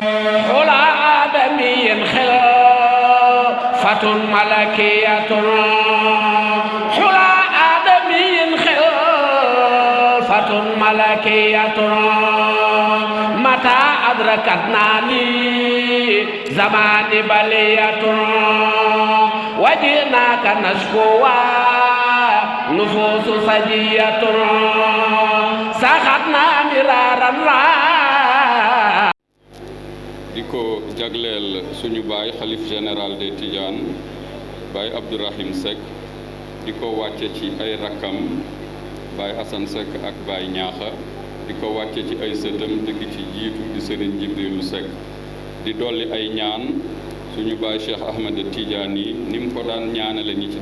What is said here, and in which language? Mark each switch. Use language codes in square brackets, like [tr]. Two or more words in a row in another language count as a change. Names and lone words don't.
[ar] حلى آدمي خلافة ملكية حلى آدمي خلافة ملكية متى أدركتناني زمان بلية وجئناك نشكوى نفوس سجية سخطنا مرارا [wo] di ko jagleel suñu baay xalif [fr] général des Tidianes [wo] baay Abdourahim Seck di ko wàcce ci ay rakkam baay Assane Seck ak baay Ñaaxa di ko wàcce ci ay sëtam dëkk ci jiitu di sëriñ Jibrilu Seck di dolli ay ñaan suñu baay Cheikh Ahmed Tidiane yi ni mu ko daan ñaanale ñi ci